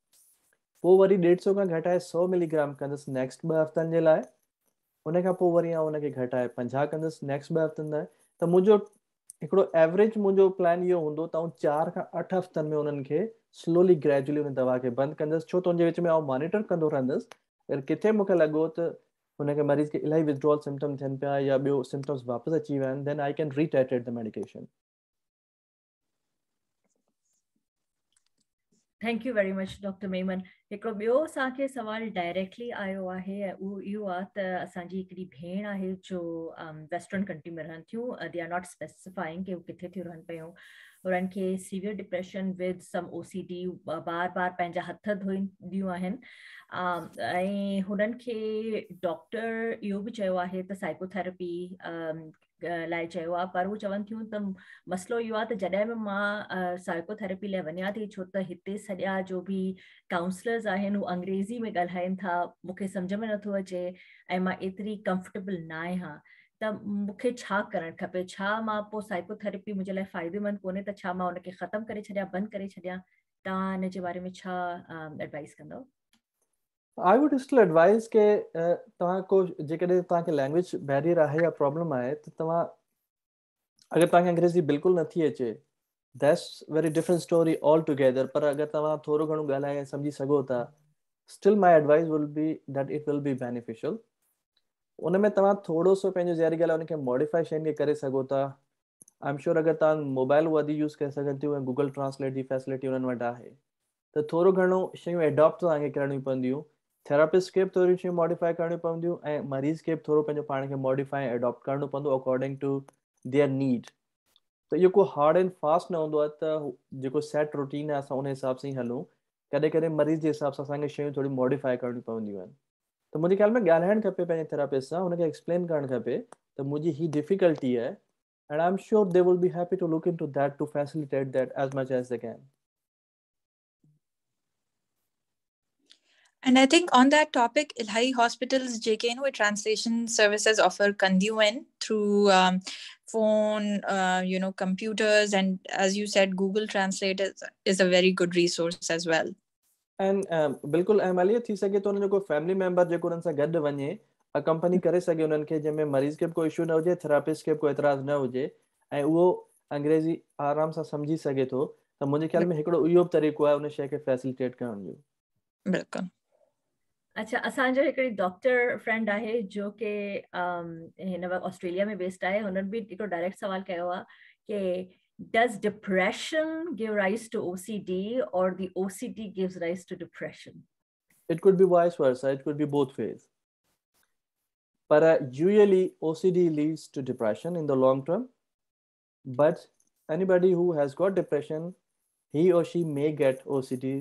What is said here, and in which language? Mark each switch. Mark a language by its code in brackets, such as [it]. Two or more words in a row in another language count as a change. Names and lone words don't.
[sd] पोइ वरी 150 खां घटाए 100 मिलीग्राम कंदुसि नेक्स्ट 2 हफ़्तनि जे लाइ उनखां पोइ वरी आउं हुनखे घटाए 50 कंदुसि नेक्स्ट 2 हफ़्तनि लाइ त मुंहिंजो हिकिड़ो एवरेज मुंहिंजो प्लान इहो हूंदो त आउं 4 खां 8 हफ़्तनि में उन्हनि खे [en] slowly gradually [sd] उन दवा खे बंदि कंदुसि छो त उनजे विच में आउं मॉनिटर कंदो रहंदुसि अगरि किथे मूंखे लॻो त हुनखे मरीज़ खे इलाही [en] withdrawal symptom [sd] थियनि पिया या ॿियो सिम्पटम्स वापसि अची विया आहिनि [en] then I can retitrate the medication thank you very much [sd] डॉक्टर मेमन हिकिड़ो ॿियो असांखे सवाल डायरेक्टली आयो आहे ऐं उहो इहो आहे त असांजी हिकिड़ी भेण आहे जो [en] western country [sd] में रहनि थियूं [en] they are not specifying [sd] कि किथे थियूं रहनि पियूं उन्हनि खे [en] severe depression with some OCD [sd] बार बार पंहिंजा हथ धोईंदियूं आहिनि ऐं हुननि खे डॉक्टर इहो बि चयो आहे त साइकोथेरेपी लाइ चयो आहे पर हू चवनि थियूं त मसइलो इहो आहे त जॾहिं बि मां साइकोथेरेपी लाइ वञा थी छो त हिते सॼा जो बि काउंसलर्स आहिनि हू अंग्रेज़ी में ॻाल्हाइनि था मूंखे सम्झ में नथो अचे ऐं मां एतिरी कंफर्टेबल न आहियां त मूंखे छा करणु खपे छा मां पोइ साइकोथेरेपी मुंहिंजे लाइ फ़ाइदेमंद कोन्हे त छा मां उनखे ख़तमु करे छॾियां बंदि करे छॾियां तव्हां हिन जे बारे में छा एडवाइस कंदव? [en] I would still advise [sd] के तव्हां को जेकॾहिं तव्हांखे [en] language barrier [sd] आहे या प्रॉब्लम आहे त तव्हां अगरि तव्हांखे अंग्रेज़ी बिल्कुलु नथी अचे [en] that's very different story altogether [sd] पर अगरि तव्हां थोरो घणो ॻाल्हाए ऐं सम्झी सघो था [en] still my advice will be that it will be beneficial [sd] उन में तव्हां थोरो सो पंहिंजो ज़हरी ॻाल्हि उनखे मॉडिफाई शयुनि खे करे सघो था [en] I am sure [sd] अगरि तव्हां मोबाइल वधीक यूज़ करे सघनि थियूं ऐं गूगल ट्रांसलेट जी फैसिलिटी उन्हनि वटि आहे त थोरो घणो शयूं एडॉप्ट तव्हांखे करणियूं पवंदियूं थेरापिस्ट खे बि थोरी शयूं मॉडिफाई करणियूं पवंदियूं ऐं मरीज़ खे बि थोरो पंहिंजो पाण खे [en] modify adopt [sd] करणो पवंदो [en] according to their need [sd] त इहो को [en] hard and fast [sd] न हूंदो आहे त जेको [en] set routine [sd] आहे असां उन हिसाब सां ई हलूं कॾहिं कॾहिं मरीज़ जे हिसाब सां असांखे शयूं थोरी मॉडिफाई करणियूं पवंदियूं आहिनि त मुंहिंजे ख़्याल में ॻाल्हाइणु खपे पंहिंजे थेरापिस्ट सां हुनखे एक्सप्लेन करणु खपे त मुंहिंजी ही डिफिकल्टी आहे [en] and I'm sure they will be happy to look into that to facilitate that as much as they can. And I think on that topic, Ilhai hospitals, JK, translation services offer Kandiwen through phone, computers, and as you said, Google Translate is a very good resource as well. [sd] And बिल्कुलु ऐं मलिए थी सघे तो उन्हनि जो कोई [en] family member [sd] जेको उन्हनि सां गॾु वञे अकम्पनी करे सघे उन्हनि खे जंहिंमें मरीज़ खे बि कोई इशू न हुजे थेरापिस्ट खे बि कोई एतिराज़ न हुजे ऐं उहो अंग्रेज़ी आराम सां सम्झी सघे थो त मुंहिंजे ख़्याल में हिकिड़ो इहो बि तरीक़ो आहे उन शइ खे फैसिलिटेट करण जो. बिल्कुलु. अच्छा असांजो हिकिड़ी [en] doctor friend [sd] आहे जो कि हिन वक़्तु ऑस्ट्रेलिया में बेस्ड आहे हुननि बि हिकिड़ो डायरेक्ट सवाल कयो आहे कि [en] Does depression give rise to OCD, or the OCD gives rise to depression? It could be vice versa. It could be both ways. But usually OCD leads to depression in the long term. But anybody who has got depression, he or she may get OCD.